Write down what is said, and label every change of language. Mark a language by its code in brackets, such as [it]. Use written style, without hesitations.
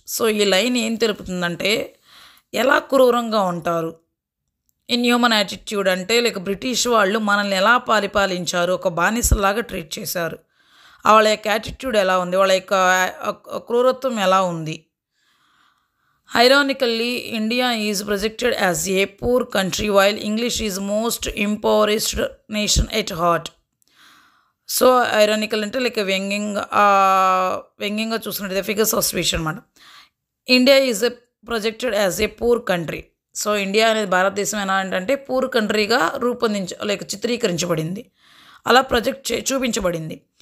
[te] So ఈ line ఏం తెలుపుతుందంటే ఎలా క్రూరంగా ఉంటారు. ఇన్హ్యూమన్ యాటిట్యూడ్ అంటే బ్రిటిష్ వాళ్ళు మనల్ని ఎలా పరిపాలించారు, ఒక బానిసలాగా ట్రీట్ చేశారు. వాళ్ళ యొక్క యాటిట్యూడ్ ఎలా ఉంది, వాళ్ళ యొక్క క్రూరత్వం ఎలా ఉంది [en] Ironically, India is projected as a poor country while English is most impoverished nation at heart. [te] So ironical అంటే లైక్ వ్యంగ్యంగా చూసుకున్నట్టు ఫిగర్స్ ఆఫ్ స్పీచ్ అనమాట. [en] India is a projected as a poor country. [te] So India అనేది భారతదేశం ఎలా అంటే poor కంట్రీగా చిత్రీకరించబడింది, అలా చూపించబడింది.